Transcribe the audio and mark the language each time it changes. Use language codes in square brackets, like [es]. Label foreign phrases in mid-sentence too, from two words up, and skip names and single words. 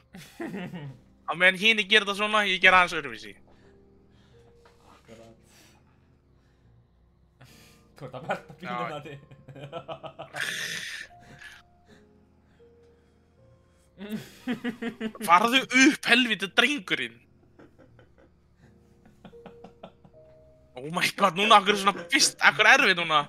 [is] Á meðan hini gera þetta svona, ég gera aðeins öðruvísi. Akkurat. Þú ert að verða bílinn Nati. Farðu upp, helviti drengurinn. [en] Oh my god, [is] núna akkur er svona fyrst, akkur er erfið núna.